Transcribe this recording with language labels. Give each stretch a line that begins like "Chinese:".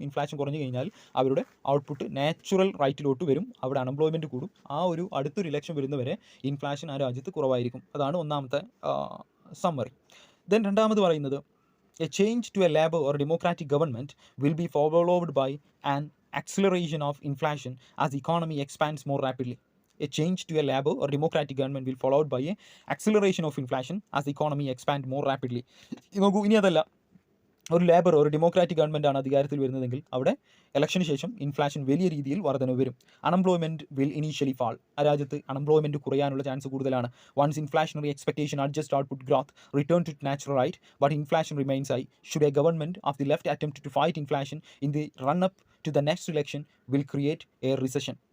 Malayalam: Inflation കുറഞ്ഞു കഴിഞ്ഞാൽ അവരുടെ ഔട്ട്പുട്ട് നാച്ചുറൽ റൈറ്റിലോട്ട് വരും, അവിടെ അൺഎംപ്ലോയ്മെൻറ്റ് കൂടും. ആ ഒരു അടുത്തൊരു ഇലക്ഷൻ വരുന്നവരെ ഇൻഫ്ലേഷൻ ആ രാജ്യത്ത് കുറവായിരിക്കും. അതാണ് ഒന്നാമത്തെ സമ്മറി.
English: then
Malayalam: രണ്ടാമത് പറയുന്നത്,
English: a change to a Labour or democratic government will be followed by an acceleration of inflation as the economy expands more rapidly. A change to a Labour or democratic government will followed by an acceleration of inflation as the economy expands more rapidly.
Malayalam: നോക്കൂ, ഇനി അതല്ല, ഒരു labour ഒരു democratic government ആണ് അധികാരത്തിൽ വരുന്നതെങ്കിൽ അവിടെ ഇലക്ഷന് ശേഷം ഇൻഫ്ലേഷൻ വലിയ രീതിയിൽ വർധന വരും.
English: unemployment will initially fall,
Malayalam: ആ രാജ്യത്ത് അൺഎംപ്ലോയ്മെൻറ്റ് കുറയാനുള്ള ചാൻസ് കൂടുതലാണ്.
English: Once inflationary expectation adjust output growth return to natural right but inflation remains high, should a government of the left attempt to fight inflation in the run up to the next election will create a recession.